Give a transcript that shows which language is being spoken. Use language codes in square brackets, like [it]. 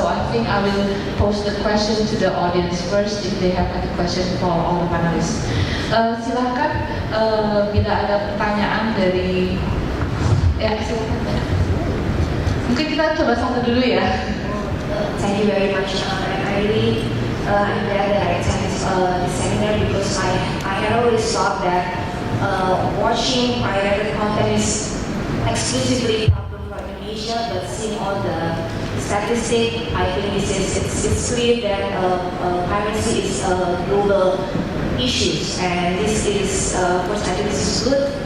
[en] So I think I will pose the question to the audience first if they have any question for all the panelists. [id] Silakan bila ada pertanyaan dari silakan. Mungkin kita coba satu dulu ya. [en] Thank you very much, and I really am glad that I attended this seminar, because I had always thought that watching pirated content is exclusively a problem for Indonesia, but seeing all the statistics, I think it's clear that piracy is a global issue, and this is, of course, I think this is good